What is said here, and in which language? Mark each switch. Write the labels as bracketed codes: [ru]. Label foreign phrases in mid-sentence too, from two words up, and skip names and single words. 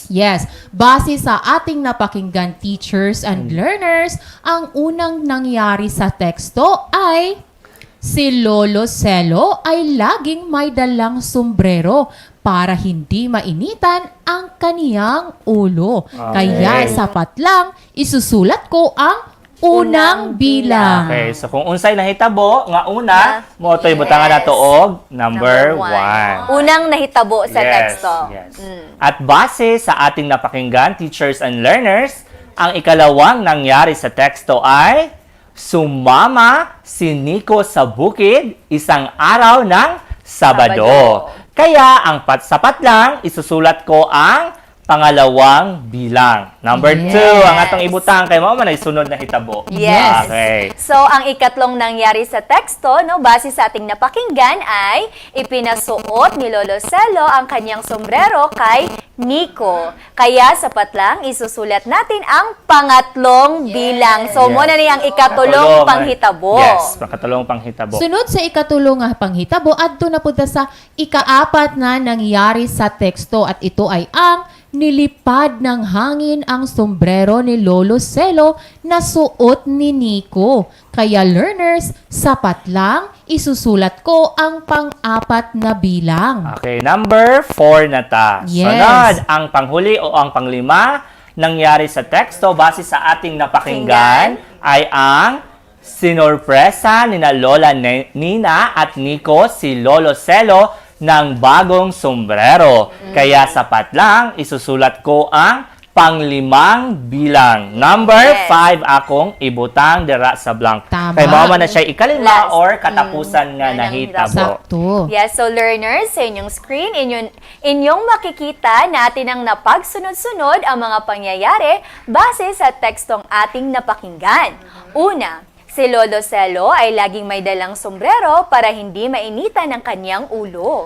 [tl] Yes, base sa ating napakinggan [en] teachers and learners, [tl] ang unang nangyari sa teksto ay Si Lolo Celo ay laging may dalang sombrero para hindi mainitan ang kaniyang ulo. Kaya sapat lang, isusulat ko ang unang bilang. [ceb] Okay, so kung unsay nahitabo nga una, mo to'y butangan nato og number 1. Unang nahitabo sa teksto. Yes. [tl] At base sa ating napakinggan, [en] teachers and learners, [tl] ang ikalawang nangyari sa teksto ay sumama si Nico sa bukid isang araw ng Sabado. Kaya ang sapat lang, isusulat ko ang pangalawang bilang. [ceb] Number 2, ang atong ibutang kay mao man ay sunod na hitabo. Yes. Okay. So, [tl] ang ikatlong nangyari sa teksto, no, base sa ating napakinggan ay ipinasuot ni Lolo Celo ang kanyang sombrero kay Nico. Kaya sapat lang isusulat natin ang pangatlong bilang. [ceb] So, muna na ang ikatulong panghitabo. Yes, pangatulong panghitabo. Sunod sa ikatulong nga panghitabo, adto na punta [tl] sa ikaapat na nangyari sa teksto at ito ay ang nilipad ng hangin ang sombrero ni Lolo Celo na suot ni Nico. Kaya learners, sapat lang, isusulat ko ang pang-apat na bilang. [ceb] Okay, number 4 na ta. Yes. [tl] Sunod, ang panghuli o ang panglima nangyari sa teksto base sa ating napakinggan ay ang sinorpresa ni na Lola Nina at Nico si Lolo Celo ng bagong sombrero. Kaya sapat lang, isusulat ko ang panglimang bilang. [ceb] Number 5 akong ibutang dira sa blank. Tama. Kay mao man na siya ikalima or katapusan nga nahitabo. Sakto. [tl] Yes, so learners, sa inyong screen, inyong makikita natin ang napagsunod-sunod ang mga pangyayari base sa tekstong ating napakinggan. Una, si Lolo Celo ay laging may dalang sombrero para hindi mainitan ang kanyang ulo.